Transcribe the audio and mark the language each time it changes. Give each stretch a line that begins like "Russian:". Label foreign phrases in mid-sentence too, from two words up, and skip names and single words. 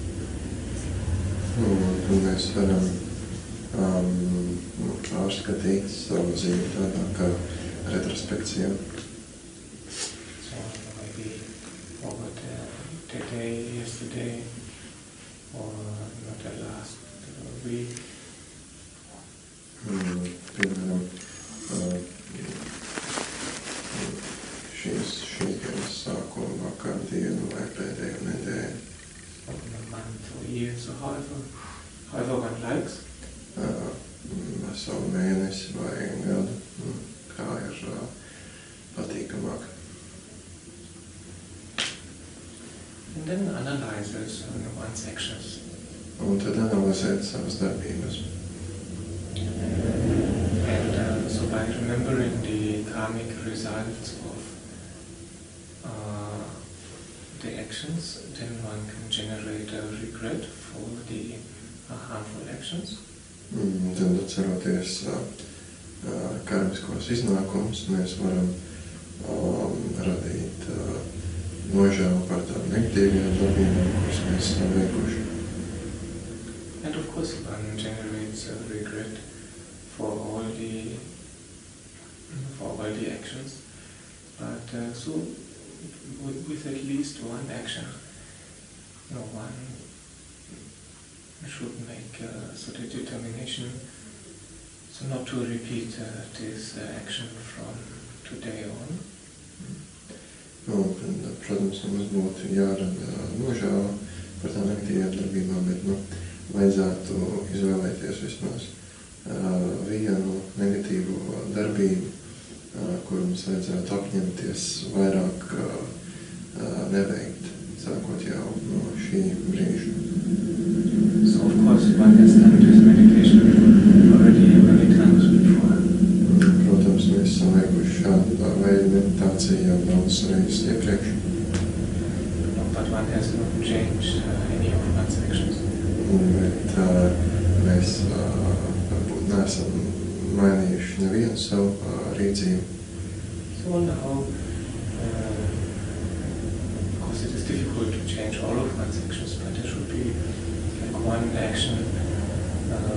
Latvian: Un mēs varam pārskatīt savu dzīvi tādā kā retrospekcija.
English: So maybe over the day yesterday or not the last week.
Latvian: Piemēram, šī dienas sākuma vakardienu vai pēdējo nedēļu.
English: A month or year, so however one likes.
Latvian: Veselu mēnesi vai gadu, kā ir patīkamāk.
English: And then analyzes one's actions.
Latvian: Un tad analizēt savas darbības.
English: And so by remembering the karmic results of the actions, then one can generate a regret for the harmful actions.
Latvian: Tad atceroties karmiskos iznākumus, mēs varam radīt nožēlu par tādām negatīvajām darbībām, kuras mēs esam veikuši.
English: And of course one generates a regret for all the actions, but so with at least one action, one should make sort of determination so not to repeat this action from today on.
Latvian: Protams, mums būtu jārada nožēla par tām negatīvajām darbībām, bet vajadzētu izvēlēties vismaz vienu negatīvu darbību, kuru mums vajadzētu apņemties vairāk neveikt, sākot jau no šī brīža.
English: So of course one has done this meditation already many times before.
Latvian: Protams, mēs esam veikuši šādu veidu meditāciju jau daudz reizes iepriekš.
English: But one has not changed any of one's actions.
Latvian: Bet mēs varbūt neesam mainījuši nevienu savu rīcību.
English: So now, of course it is difficult to change all of one's actions, but there should be like one action